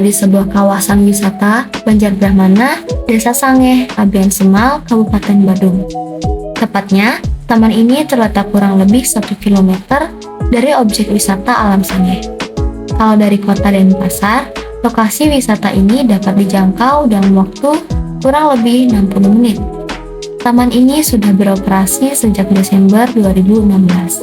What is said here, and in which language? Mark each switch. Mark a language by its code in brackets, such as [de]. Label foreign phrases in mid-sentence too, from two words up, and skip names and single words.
[id] di sebuah kawasan wisata Banjarbrahmana, Desa Sangeh, Abian Semal, Kabupaten Badung. Tepatnya, taman ini terletak kurang lebih 1 km dari objek wisata alam Sangeh. Kalau dari kota Denpasar, lokasi wisata ini dapat dijangkau dalam waktu kurang lebih 60 menit. Taman ini sudah beroperasi sejak Desember 2016.